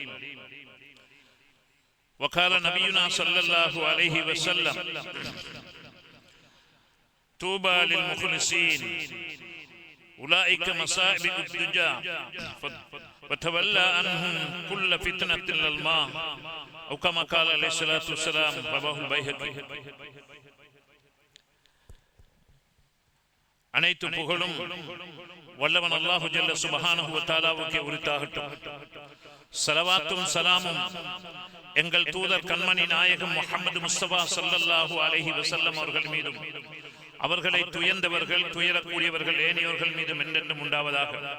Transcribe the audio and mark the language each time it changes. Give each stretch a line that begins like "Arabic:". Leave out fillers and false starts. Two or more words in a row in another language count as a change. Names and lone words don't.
Arabic: وقال نبينا صلى الله عليه وسلم طوبى للمخلصين أولئك مصائب الدجى وتولى عنهم كل فتنة للماء أو كما قال عليه الصلاة والسلام رواه البيهقي.
Tamil: அனைத்து புகழும் வல்லவன்
Arabic: الله جل سبحانه وتعالى
Tamil: உரித்தாகட்டும். ஸலவாத்தும் ஸலாமும் எங்கள் தூதர் கண்மணி நாயகம் முஹம்மது முஸ்தபா
Arabic: صلى الله عليه وسلم
Tamil: அவர்கள் மீதும் அவர்களை துயர்ந்தவர்கள் துயரக்கூடியவர்கள் ஏனையோர்கள் மீதும் என்றென்றும் உண்டாவதாக.